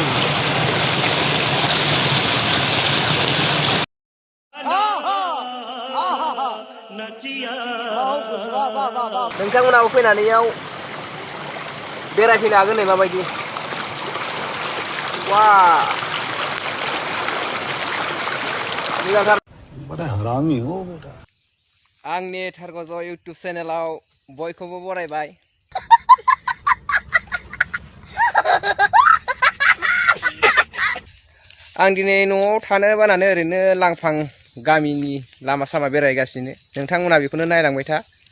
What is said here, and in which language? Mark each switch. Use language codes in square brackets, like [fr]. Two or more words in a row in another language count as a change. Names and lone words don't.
[brx] नोंथांमोनाबो फैनानैयाव बेरायफैनो हागोन नै माबायदि वा मोजांथार [hi] बड़ा हरामी हो बेटा [brx] आंनि थारगज इउटुब चेनेलाव बयखौबो बरायबाय आं दिनै न'आव थानो बानानै ओरैनो लांफां गामिनि लामा सामा बेरायगासिनो नोंथांमोना बेखौनो नायलांबाय था